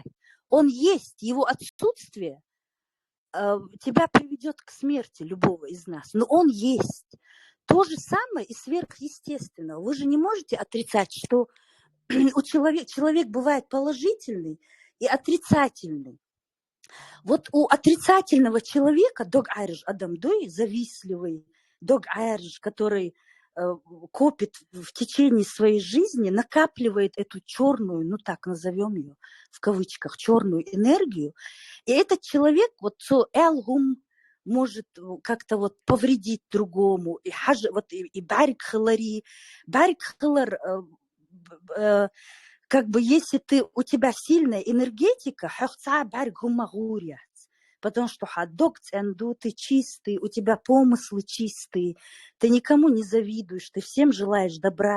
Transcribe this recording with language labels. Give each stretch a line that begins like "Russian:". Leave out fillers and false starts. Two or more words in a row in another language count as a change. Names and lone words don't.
Russian: Он есть, его отсутствие тебя приведет к смерти любого из нас, но он есть. То же самое и сверхъестественного. Вы же не можете отрицать, что человек бывает положительный и отрицательный. Вот у отрицательного человека
Chechen: дог айрж адамдой,
Russian: завистливый,
Chechen: дог айрж,
Russian: который копит в течение своей жизни, накапливает эту черную, ну так назовем ее в кавычках, черную энергию. И этот человек, вот элгум, может как-то вот повредить другому. И
Chechen: барик халари,
Russian: как бы если у тебя сильная энергетика, потому что ты чистый, у тебя помыслы чистые, ты никому не завидуешь, ты всем желаешь добра.